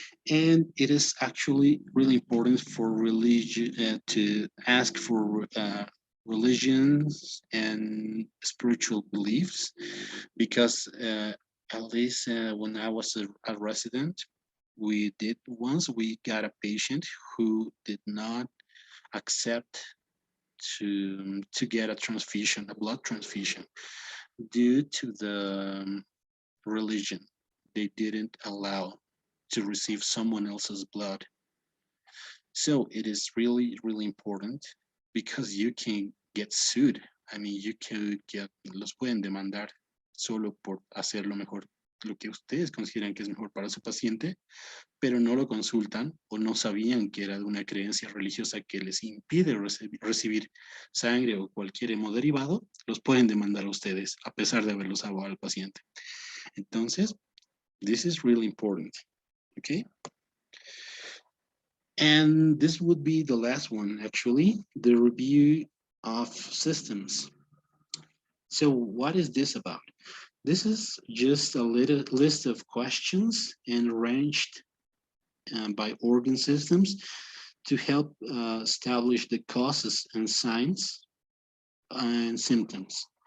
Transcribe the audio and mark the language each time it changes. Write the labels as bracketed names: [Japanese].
[English] And it is actually really important for religion to ask for religions and spiritual beliefs, because at least when I was a resident, we got a patient who did not accept to get a transfusion, a blood transfusion, due to the religion. They didn't allow to receive someone else's blood. So it is really, really important, because you can get sued. I mean, you could get, [Spanish] los pueden demandar solo por hacer lo mejor, lo que ustedes consideran que es mejor para su paciente, pero no lo consultan o no sabían que era de una creencia religiosa que les impide recibir sangre o cualquier hemoderivado, los pueden demandar a ustedes a pesar de haberlos salvado al paciente. [English] Entonces, this is really important, okay? And this would be the last one, actually, the review of systems. So what is this about? This is just a little list of questions and arranged by organ systems to help establish the causes and signs and symptoms.